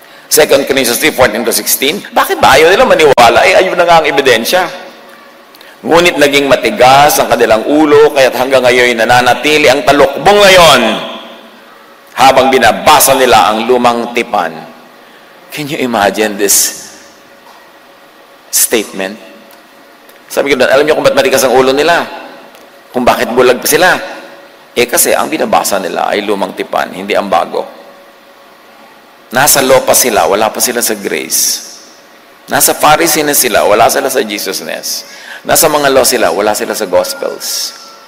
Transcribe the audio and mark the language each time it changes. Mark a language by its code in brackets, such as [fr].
[tl] 2 Corinthians 3:14-16. Bakit ba ayaw nila maniwala? Ayaw na nga ang ebidensya. Ngunit naging matigas ang kanilang ulo, kaya't hanggang ngayon nananatili ang talukbong ngayon habang binabasa nila ang lumang tipan. [en] Can you imagine this statement? [tl] Sabi ko, alam niyo kung ba't matigas ang ulo nila? Kung bakit bulag pa sila? Kasi ang binabasa nila ay lumang tipan, hindi ang bago. Nasa law pa sila, wala pa sila sa grace. Nasa Pharisees sila, wala sila sa Jesusness. Nasa mga law sila, wala sila sa Gospels.